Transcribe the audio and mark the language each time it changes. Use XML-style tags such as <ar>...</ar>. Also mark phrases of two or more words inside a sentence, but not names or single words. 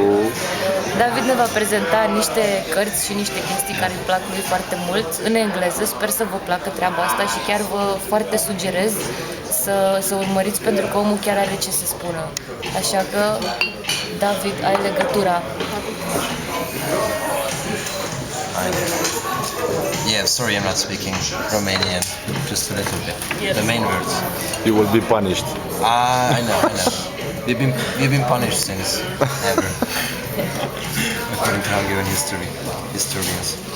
<ro>David ne va prezenta niște cărți și niște chestii care îi plac lui foarte mult în engleză. Sper să vă placă treaba asta și chiar vă foarte sugerez să urmăriți, pentru că omul chiar are ce să spună. Așa că, David, ai legătura.</ro> <en>Yeah, sorry, I'm not speaking Romanian, just a little bit. Yes. The main words. You will be punished. I know. We've been punished since ever, according to Hungarian historians.</en>